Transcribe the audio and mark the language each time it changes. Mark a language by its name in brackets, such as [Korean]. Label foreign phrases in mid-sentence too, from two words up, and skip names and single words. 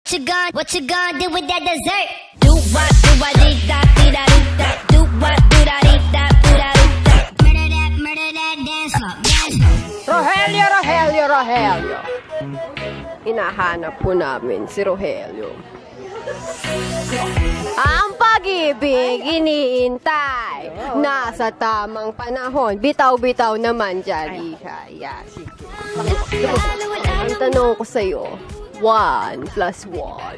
[English] What you gonna do with that dessert? Do what dee da dee da dee da. Do what do da dee da do da dee da. Murder that dance floor, dance floor. [Filipino] Rogelio. Hinahanap po namin si Rogelio. Ang pag-ibig iniintay. Nasa tamang panahon. Bitaw-bitaw naman dyan. Yeah, sige. Ang tanong ko sa'yo, 1 plus 1.